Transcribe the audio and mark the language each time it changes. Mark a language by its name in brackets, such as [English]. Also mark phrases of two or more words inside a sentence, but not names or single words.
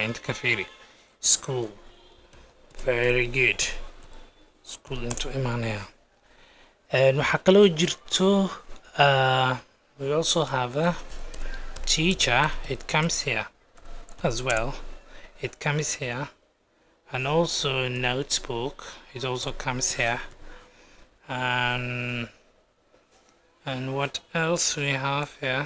[Somali] inta ka fiiri. [English] School, very good. School [Somali] into imaanaya. waxaa kaloo jirto [English] we also have a teacher. It comes here as well. And also notebook, it also comes here. and what else we have here?